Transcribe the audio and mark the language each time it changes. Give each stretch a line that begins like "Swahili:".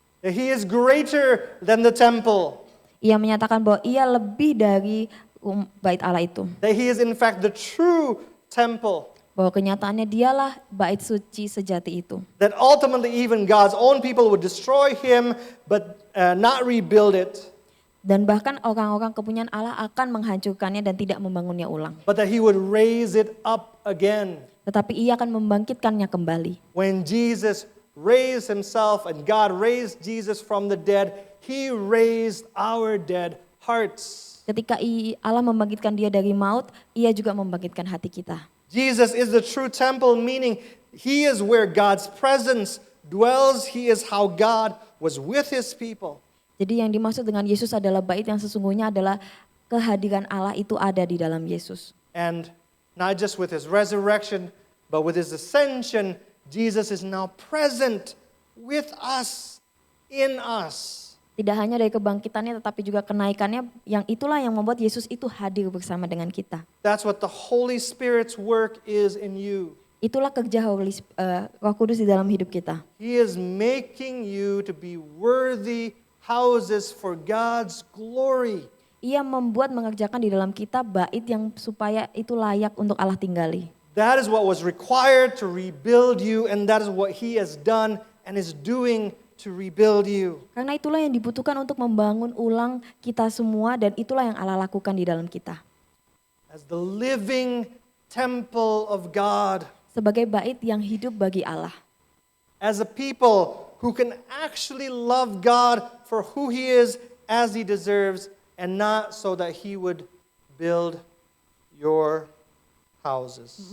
English: That He is greater than the temple.
Indonesian: Ia menyatakan bahwa ia lebih dari bait Allah itu.
English: That He is in fact the true temple.
Indonesian: Bahwa kenyataannya dialah bait suci sejati itu.
English: That ultimately even God's own people would destroy Him but not rebuild it.
Indonesian: Dan bahkan orang-orang kepunyaan Allah akan menghancurkannya dan tidak membangunnya ulang.
English: But that He would raise it up again.
Indonesian: Tetapi ia akan membangkitkannya kembali.
English: When Jesus raised Himself and God raised Jesus from the dead, He raised our dead hearts.
Indonesian: Ketika Allah membangkitkan dia dari maut, ia juga membangkitkan hati kita.
English: Jesus is the true temple, meaning He is where God's presence dwells. He is how God was with His people.
Indonesian: Jadi yang dimaksud dengan Yesus adalah bait yang sesungguhnya adalah kehadiran Allah itu ada di dalam Yesus.
English: And not just with His resurrection, but with His ascension, Jesus is now present with us in us.
Indonesian: Tidak hanya dari kebangkitannya tetapi juga kenaikannya, yang itulah yang membuat Yesus itu hadir bersama dengan kita.
English: That's what the Holy Spirit's work is in you.
Indonesian: Itulah kerja Roh Kudus di dalam hidup kita.
English: He is making you to be worthy houses for God's glory.
Indonesian: Ia membuat mengerjakan di dalam kita bait yang supaya itu layak untuk Allah tinggali.
English: That is what was required to rebuild you, and that is what He has done and is doing to rebuild you.
Indonesian: Karena itulah yang dibutuhkan untuk membangun ulang kita semua, dan itulah yang Allah lakukan di dalam kita.
English: As the living temple of God,
Indonesian: Sebagai bait yang hidup bagi Allah.
English: as a people who can actually love God for who He is as He deserves, and not so that He would build your houses.